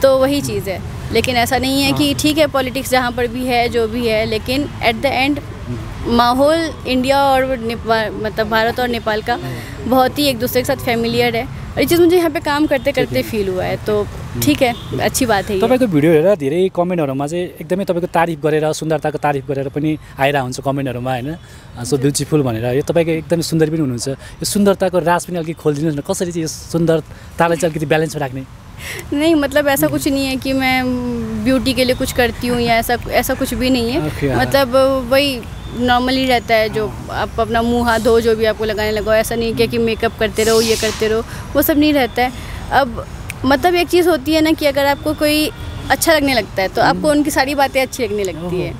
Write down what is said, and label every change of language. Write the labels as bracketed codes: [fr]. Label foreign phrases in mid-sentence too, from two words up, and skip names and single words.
[hi] तो वही चीज़ है, लेकिन ऐसा नहीं है कि ठीक है पॉलिटिक्स जहाँ पर भी है जो भी है, लेकिन [en] at the end [hi] माहौल इंडिया और नेपाल, मतलब भारत और नेपाल का बहुत ही एक दूसरे के साथ फैमिलियर है, और ये चीज़ मुझे यहाँ पे काम करते करते फील हुआ है। तो ठीक है, अच्छी बात है। [ne] तपाईँको भिडियो हेरेर धेरै कमेन्टहरूमा चाहिँ एकदमै तपाईँको तारिफ गरेर, सुन्दरताको तारिफ गरेर पनि आइरहेको हुन्छ कमेन्टहरूमा होइन, [en] so beautiful [ne] भनेर। यो तपाईँको एकदमै सुन्दर पनि हुनुहुन्छ, यो सुन्दरताको राज पनि अलिकति खोलिदिनुहोस् न, कसरी चाहिँ यो सुन्दरतालाई चाहिँ अलिकति ब्यालेन्समा राख्ने? [hi] नहीं, मतलब ऐसा कुछ नहीं है कि मैं ब्यूटी के लिए कुछ करती हूँ या ऐसा कुछ भी नहीं है। मतलब वही नॉर्मली रहता है, जो आप अपना मुंह हाथ धो जो भी आपको लगाने लगो, ऐसा नहीं कि मेकअप करते रहो, ये करते रहो, वो सब नहीं रहता है। अब मतलब एक चीज़ होती है ना कि अगर आपको कोई अच्छा लगने लगता है तो आपको उनकी सारी बातें अच्छी लगने लगती है।